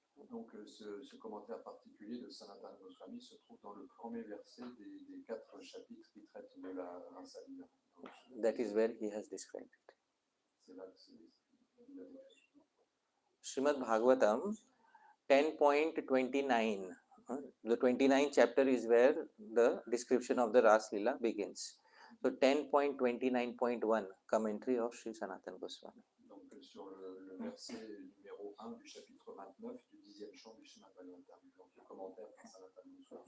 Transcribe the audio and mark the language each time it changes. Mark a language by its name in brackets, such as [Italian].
[French] Donc ce commentaire particulier de Sanatana Goswami se trouve dans le premier verset des 4 chapitres qui traitent de la Rasa Lila. [English] That is where he has described it. [French] C'est là que il a décrit. [English] Srimad Bhagavatam 10.29. The 29th chapter is where the description of the Ras Lila begins. So 10.29.1 commentary of Sri Sanatana Goswami. [French] Donc sur le verset numéro 1 du chapitre 29 du 10e chant du Srimad Bhagavatam. Donc le commentaire par Sanatana Goswami.